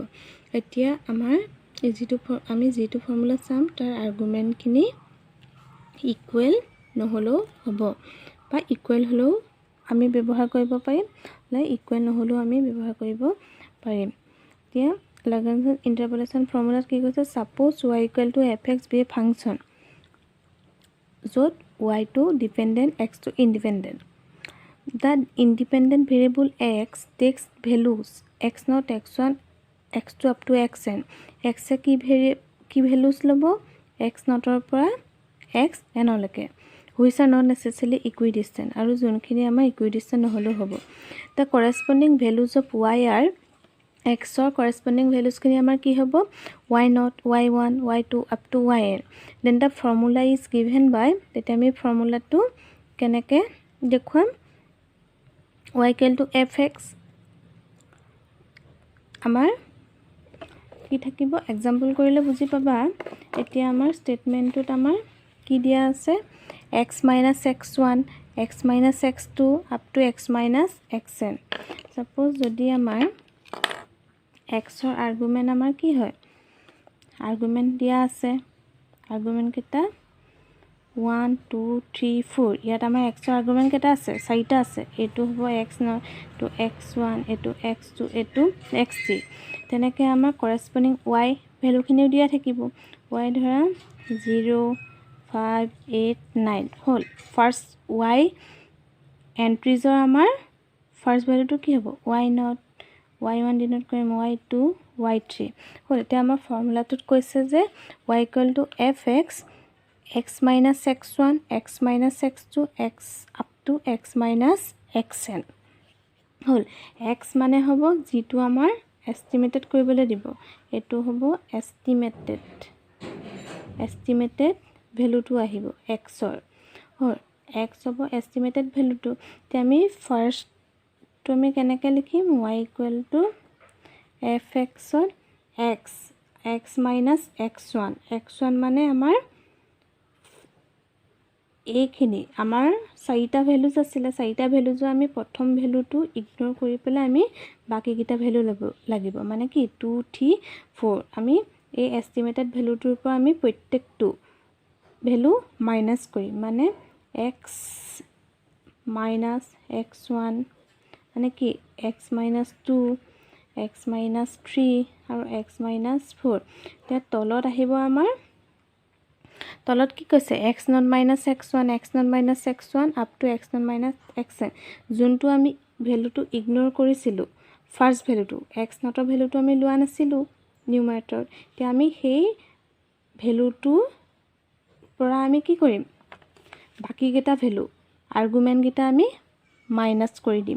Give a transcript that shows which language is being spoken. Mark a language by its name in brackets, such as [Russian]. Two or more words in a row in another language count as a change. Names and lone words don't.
[Assamese] এতিয়া আমাৰ আমি যিটো ফৰ্মুলা চাম তাৰ আৰ্গুমেণ্টখিনি ইকুৱেল নহ'লেও হ'ব, বা ইকুৱেল হ'লেও আমি ব্যৱহাৰ কৰিব পাৰিম, ইকুৱেল নহ'লেও আমি ব্যৱহাৰ কৰিব পাৰিম। এতিয়া [English] Lagrange interpolation [Assamese] ফৰ্মুলাত কি কৈছে? [English] Suppose y equal to fx be a function য'ত y to dependent x to independent. The independent variable x takes values x0, x1, x2 up to xn. [Assamese] x কি values ল'ব? x0 ৰ পৰা xn লৈকে, [English] which are not necessarily equidistant, [Assamese] আৰু যোনখিনি আমাৰ equidistant নহ'লেও হ'ব। [English] The corresponding values of y are x or corresponding values [Assamese] খিনি আমাৰ কি হ'ব? [English] y0, y1, y2 up to yn. Then the formula is given by, [Assamese] তেতিয়া আমি ফৰ্মুলাটো কেনেকৈ দেখুৱাম? [English] y equal to fx [Assamese] আমাৰ কি থাকিব? এক্সাম্পল কৰিলে বুজি পাবা। এতিয়া আমাৰ ষ্টেটমেণ্টটোত আমাৰ কি দিয়া আছে? [English] x minus x1, x minus x2 up to x minus xn. [Assamese] Suppose যদি আমাৰ x ৰ আৰ্গুমেণ্ট আমাৰ কি হয়? আৰ্গুমেণ্ট দিয়া আছে, আৰ্গুমেণ্ট কেইটা 1 2 3 4। ইয়াত আমাৰ x ৰ আৰ্গুমেণ্ট কেইটা আছে? 4টা আছে। এইটো হ'ব x0, এইটো x1, এইটো x2, এইটো x3। তেনেকৈ আমাৰ কৰেছপণ্ডিং y ভেলুখিনিও দিয়া থাকিব। y ধৰা 0 5 8 9 হ'ল। ফাৰ্ষ্ট y এণ্ট্ৰিজৰ আমাৰ ফাৰ্ষ্ট ভেলুটো কি হ'ব? y0, y1 ডিনোট কৰিম y2, y3 হ'ল। এতিয়া আমাৰ ফৰ্মুলাটোত কৈছে যে [English] y equal to fx x minus x1, x minus x2, x up to x minus xn [Assamese] হ'ল। x মানে হ'ব যিটো আমাৰ এষ্টিমেটেড কৰিবলৈ দিব, এইটো হ'ব এষ্টিমেটেড ভেলুটো আহিব x ৰ হ'ল। x হ'ব এষ্টিমেটেড ভেলুটো। এতিয়া আমি ফাৰ্ষ্টটো আমি কেনেকৈ লিখিম? [English] y equal to fx [Assamese] ত [English] x minus x1, [Assamese] x1 মানে আমাৰ এইখিনি আমাৰ 4টা ভেলুজ আছিলে। 4টা ভেলুজৰ আমি প্ৰথম ভেলুটো ইগনোৰ কৰি পেলাই আমি বাকীকেইটা ভেলু ল'ব লাগিব, মানে কি 2 3 4। আমি এই এষ্টিমেটেড ভেলুটোৰ পৰা আমি প্ৰত্যেকটো ভেলু মাইনাছ কৰিম, মানে [English] x minus x1 [Assamese] মানে কি [English] x minus 2, x minus 3 [Assamese] আৰু [English] x minus 4। [Assamese] এতিয়া তলত আহিব আমাৰ, তলত কি কৈছে? [English] x0 minus x1, x0 minus x1 up to x0 minus xn। [Assamese] যোনটো আমি ভেলুটো ইগনোৰ কৰিছিলোঁ, ফাৰ্ষ্ট ভেলুটো x0 ভেলুটো আমি লোৱা নাছিলোঁ নিউমাৰেটৰ। এতিয়া আমি সেই ভেলুটোৰ পৰা আমি কি কৰিম? বাকীকেইটা ভেলু আৰ্গুমেণ্টকেইটা আমি মাইনাছ কৰি দিম।